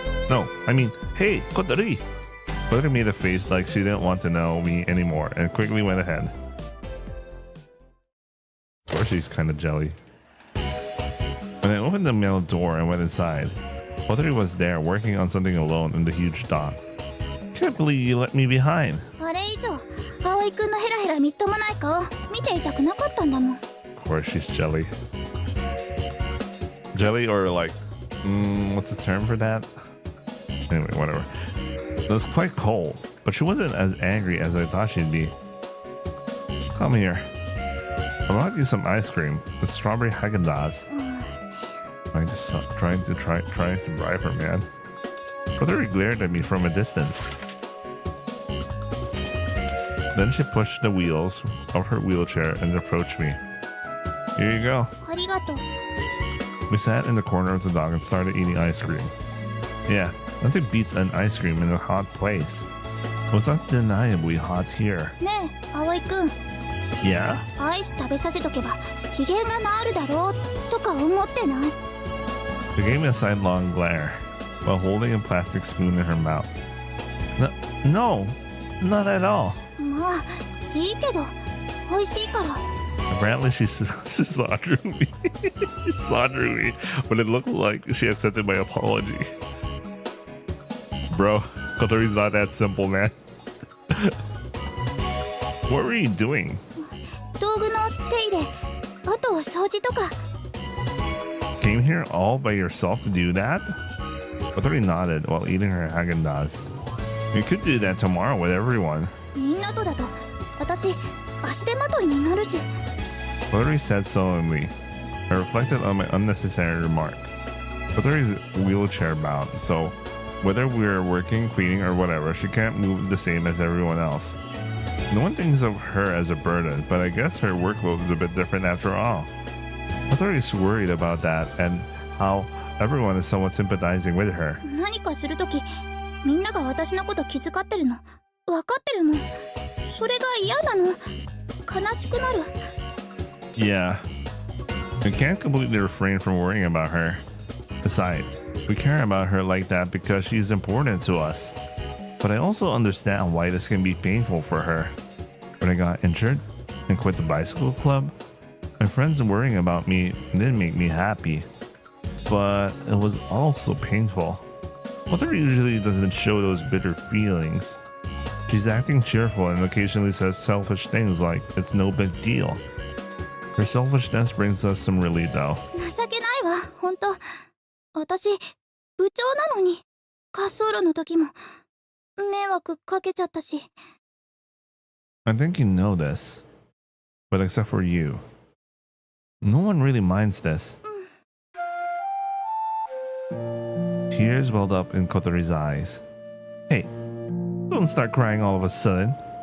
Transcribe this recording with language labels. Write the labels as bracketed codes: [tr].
[en] No, I mean, hey, Kotori! Kotori made a face like she didn't want to know me anymore and quickly went ahead. She's kind of jelly. When I opened the mail door and went inside, Kotori was there working on something alone in the huge dock. Can't believe you let me behind. [ja] あれ以上葵くんのヘラヘラみっともない顔見ていたくなかったんだもん。 [en] Of course, she's jelly. Jelly or like, what's the term for that? Anyway, whatever. It was quite cold, but she wasn't as angry as I thought she'd be. Come here. I brought you some ice cream with strawberry Haagen-Dazs. Trying to bribe her, man. Kotori glared at me from a distance. Then she pushed the wheels of her wheelchair and approached me. Here you go. [ja] ありがとう。 [en] We sat in the corner of the dock and started eating ice cream. Yeah, nothing beats an ice cream in a hot place. It was undeniably hot here. [ja] ねえ葵くん、 [en] Yeah? [ja] アイス食べさせとけば機嫌が治るだろうとか思ってない？ [en] She gave me a sidelong glare while holding a plastic spoon in her mouth. No, not at all. [ja] まあいいけど美味しいから。 [en] Apparently she saw through me. She saw through me, but it looked like she accepted my apology. Bro, Kotori's not that simple, man. What were you doing? [ja] 道具の手入れ、あとは掃除とか。 [en] Came here all by yourself to do that? Kotori nodded while eating her Haagen-Dazs. You could do that tomorrow with everyone. [ja] みんなとだと私足手まといになるし。 [en] Kotori said sullenly. I reflected on my unnecessary remark. Kotori's wheelchair bound, so whether we're working, cleaning, or whatever, she can't move the same as everyone else. No one thinks of her as a burden, but I guess her workload is a bit different after all. Kotori's worried about that and how everyone is somewhat sympathizing with her. [ja] 何かするときみんなが私のこと気遣ってるの分かってるもん。それが嫌なの。悲しくなる。 [en] Yeah, we can't completely refrain from worrying about her. Besides, we care about her like that because she's important to us. But I also understand why this can be painful for her. When I got injured and quit the bicycle club, my friends worrying about me didn't make me happy. But it was also painful. Mother usually doesn't show those bitter feelings. She's acting cheerful and occasionally says selfish things like it's no big deal. Her selfishness brings us some relief though. [ja] 情けないわ本当。私部長なのに滑走路の時も迷惑かけちゃったし。 [en] I think you know this, but except for you, no one really minds this. Tears welled up in Kotori's eyes. Hey, don't start crying all of a sudden.